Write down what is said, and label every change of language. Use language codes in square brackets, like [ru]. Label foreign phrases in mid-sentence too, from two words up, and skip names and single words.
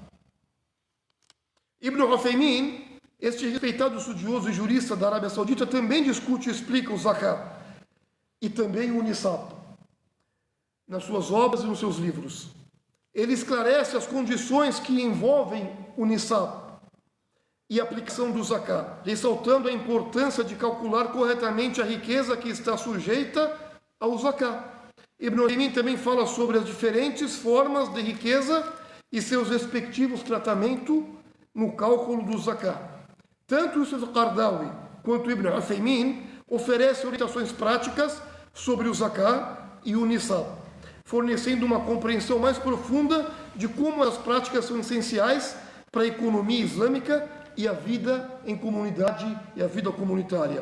[pt] Ibn Uthaymin, este respeitado estudioso e jurista da Arábia Saudita, também discute e explica o zakat e também o nisab nas suas obras e nos seus livros. Ele esclarece as condições que envolvem o nisab e a aplicação do zakat, ressaltando a importância de calcular corretamente a riqueza que está sujeita ao zakat. Ibn Uthaymin também fala sobre as diferentes formas de riqueza e seus respectivos tratamentos no cálculo do zakat. Tanto o Qaradawi quanto Ibn Uthaymin oferecem orientações práticas sobre o zakat e o nisab, fornecendo uma compreensão mais profunda de como as práticas são essenciais para a economia islâmica e a vida em comunidade e a vida comunitária.